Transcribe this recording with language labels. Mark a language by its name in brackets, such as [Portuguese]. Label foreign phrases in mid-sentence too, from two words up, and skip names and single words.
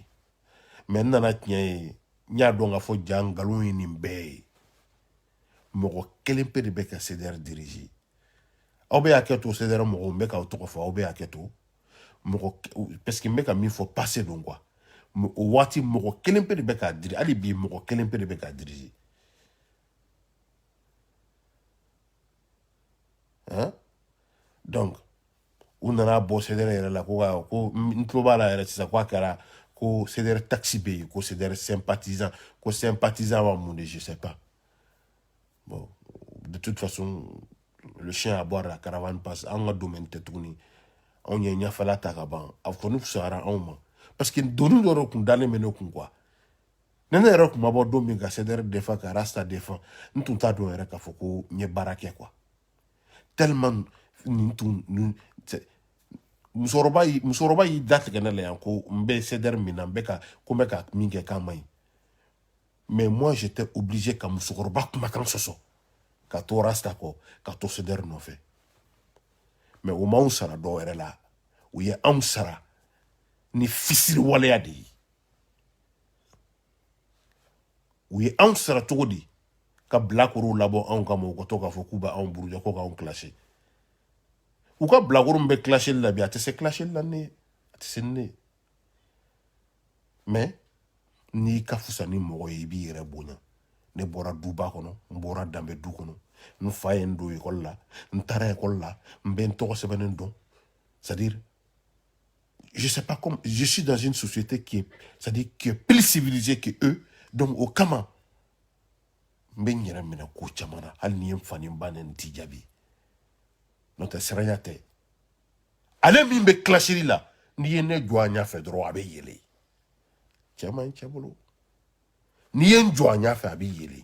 [Bambara] Mais n nana tiɲɛ ye, n y'a dɔn k'a fɔ ja nkalon ye nin bɛɛ ye. Mɔgɔ kelen pe de bɛ ka CDR diriger. Aw bɛ hakɛ to CDR mɔgɔw n bɛ k'aw tɔgɔ fɔ, aw bɛ hakɛ to. [French] Parce que [Bambara] n bɛ ka min fɔ passé don quoi. O waati mɔgɔ kelen pe de bɛ k'a diriger. Hali bi mɔgɔ kelen pe de bɛ k'a diriger. Hein? Donc, u nana bɔ CDR yɛrɛ la ko n tulo b'a la yɛrɛ sisan ko a kɛra ko CDR taxi bɛ yen ko CDR sympathisant ko sympathisant b'a mun de [French] je sais pas. Bon, de toute façon, le chien à boire la caravane passe. [Bambara] An ka domaine tɛ tuguni. Anw ye ɲɛfɛla ta ka ban. A kɔni fisayara anw ma. [French] Parce que [Bambara] doni dɔ de tun dalen bɛ ne kun quoi. Ne yɛrɛ tun ma bɔ don min ka CDR défend ka Rasta défend. N tun t'a dɔn yɛrɛ k'a fɔ ko n ye baara kɛ quoi. Tellement musokɔrɔba y'i datigɛ ne la yan ko n bɛ CDR min na ko n bɛ ka min kɛ k'a ma ɲi. [French] Mais moi j'étais obligé [Bambara] ka musokɔrɔba kumakan sɔsɔ ka to Rasta kɔ ka to CDR nɔfɛ. Mais o m'anw sara dɔw yɛrɛ la. U ye anw sara ni fisiri waleya de ye. U ye anw sara cogo di ka bilakorow labɔ anw kama u ka to k'a fɔ k'u bɛ anw buruja ko k'anw clasher. U ka bilakoro min bɛ clasher la bi a tɛ se clasher la ne ye. A tɛ se ne ye. Mais n'i ka fusa ni mɔgɔ ye i b'i yɛrɛ bonya. Ne bɔra duba kɔnɔ, n bɔra danbe du kɔnɔ. N fa ye n don école la, n taara école la, n bɛ n tɔgɔ sɛbɛnnen dɔn. [French] C'est-à-dire, je sais pas comment, je suis dans une société qui est plus civilisée que eux. [Bambara] Donc, au kama, n bɛ n yɛrɛ minɛ ko caman na. Hali ni ye n fa ni n ba ni n t'i jaabi. N'o tɛ siranya tɛ. Ale min bɛ clasher la, n'i ye ne jɔ a ɲɛfɛ dɔrɔn a bɛ yɛlɛ. Cɛ man ɲi cɛ bolo. N'i ye n jɔ a ɲɛfɛ a bɛ yɛlɛ.